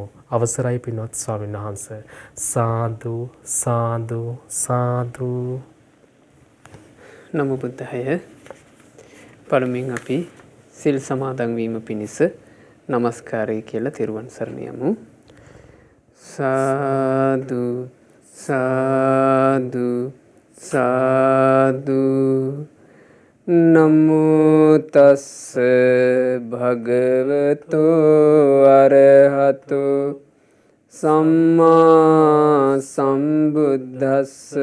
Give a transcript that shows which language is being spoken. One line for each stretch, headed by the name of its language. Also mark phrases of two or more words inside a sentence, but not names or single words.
Sinhala: අවසරයි පින්වත් ස්වාමින් වහන්සේ. සාදු සාදු සාදු.
Pali: නමෝ බුද්ධාය.
Sinhala: පළමුවෙන් අපි සිල් සමාදන් වීම පිණිස নমස්කාරය කියලා තෙරුවන් සරණ යමු. සාදු සාදු සාදු.
Pali: නමෝ තස්ස භගවතෝ අරහතෝ සම්මා සම්බුද්දස්ස.